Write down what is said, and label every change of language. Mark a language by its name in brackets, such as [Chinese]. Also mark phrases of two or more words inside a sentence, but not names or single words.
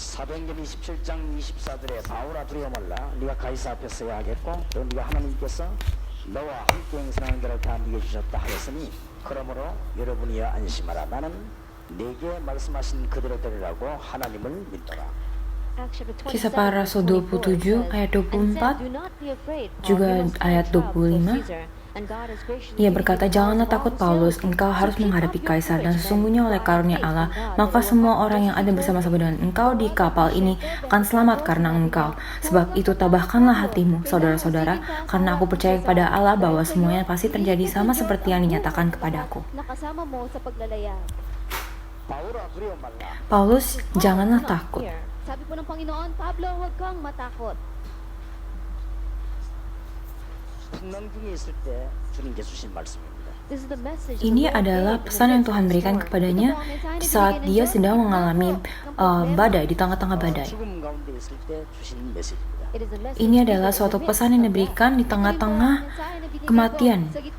[Korean] 사도행전 27장 24절에 바울아 두려워 말라 네가 가이사 앞에 서야 하겠고 또 네가 하나님께서 너와 함께 행선하는 자를 다 네게 주셨다 하였으니 그러므로 여러분이여 안심하라 나는 네게 말씀하신 그대로 되리라고 하나님을 믿노라. [Indonesian] Kisah Para Rasul 27 ayat 24 juga ayat 25. Ia berkata, janganlah takut Paulus, engkau harus menghadapi kaisar dan sesungguhnya oleh karunia Allah, maka semua orang yang ada bersama-sama dengan engkau di kapal ini akan selamat karena engkau. Sebab itu tabahkanlah hatimu, saudara-saudara, karena aku percaya kepada Allah bahwa semuanya pasti terjadi sama seperti yang dinyatakan kepadaku. Paulus, janganlah takut. [Filipino] Sabi po ng Panginoon, Pablo, huwag kang matakot. [Indonesian] Ini adalah pesan yang Tuhan berikan kepadanya saat dia sedang mengalami badai, di tengah-tengah badai. Ini adalah suatu pesan yang diberikan di tengah-tengah kematian.